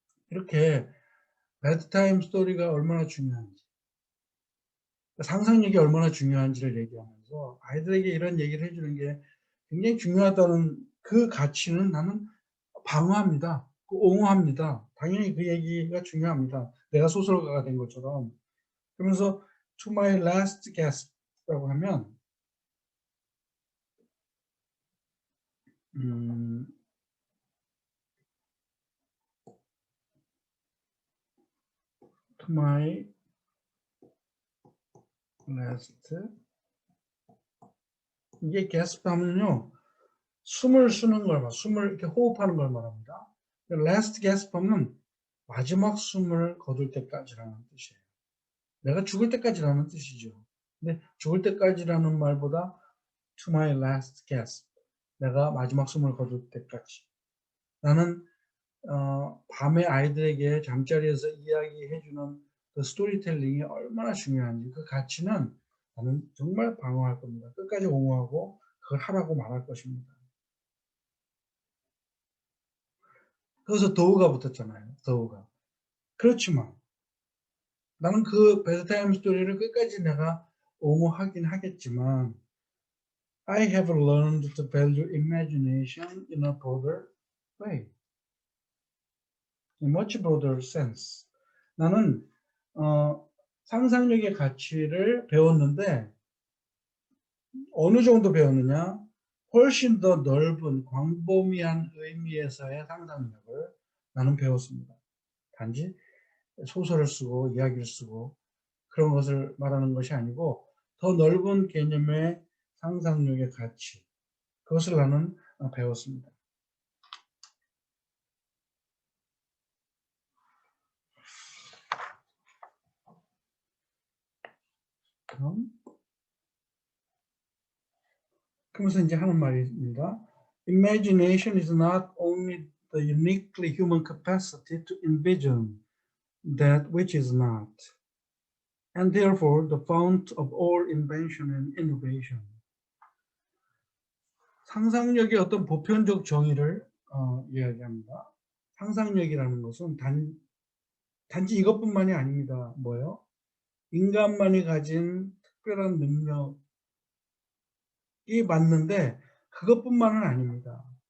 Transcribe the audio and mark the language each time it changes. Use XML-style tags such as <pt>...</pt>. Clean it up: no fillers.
<ko>이렇게 bedtime 스토리가 얼마나 중요한지, 상상력이 얼마나 중요한지를 얘기하면서 아이들에게 이런 얘기를 해주는 게 굉장히 중요하다는 그 가치는 나는 방어합니다. 옹호합니다. 당연히 그 얘기가 중요합니다. 내가 소설가가 된 것처럼. 그러면서</ko> <en>To my last gasp</en> <ko>라고 하면 To my last 이게 gasp 하면요. 숨을 쉬는 걸 숨을 이렇게 호흡하는 걸 말합니다. last gasp 하면 마지막 숨을 거둘 때까지라는 뜻이에요. 내가 죽을 때까지라는 뜻이죠. 근데 죽을 때까지라는 말보다</ko> <en>to my last gasp</en> <ko>내가 마지막 숨을 거둘 때까지 나는 밤에 아이들에게 잠자리에서 이야기해주는 그 스토리텔링이 얼마나 중요한지 그 가치는 나는 정말 방어할 겁니다. 끝까지 옹호하고 그걸 하라고 말할 것입니다. 그래서 더우가 붙었잖아요. 더우가. 그렇지만 나는 그 베드타임 스토리를 끝까지 내가 옹호하긴 하겠지만</ko> <en>I have learned to value imagination in a broader way. In much broader sense.</en> <ko>나는 상상력의 가치를 배웠는데 어느 정도 배웠느냐? 훨씬 더 넓은 광범위한 의미에서의 상상력을 나는 배웠습니다. 단지 소설을 쓰고 이야기를 쓰고 그런 것을 말하는 것이 아니고 더 넓은 개념의 상상력의 가치 그것을 나는 배웠습니다. 그러면서 이제 하는 말입니다.</ko> <en>Imagination is not only the uniquely human capacity to envision that which is not, and therefore the fount of all invention and innovation.</en> <ko>상상력의 어떤 보편적 정의를 이야기합니다. 상상력이라는 것은 단지 이것뿐만이 아닙니다. 뭐요? 인간만이 가진 특별한 능력이 맞는데 그것뿐만은 아닙니다.</ko>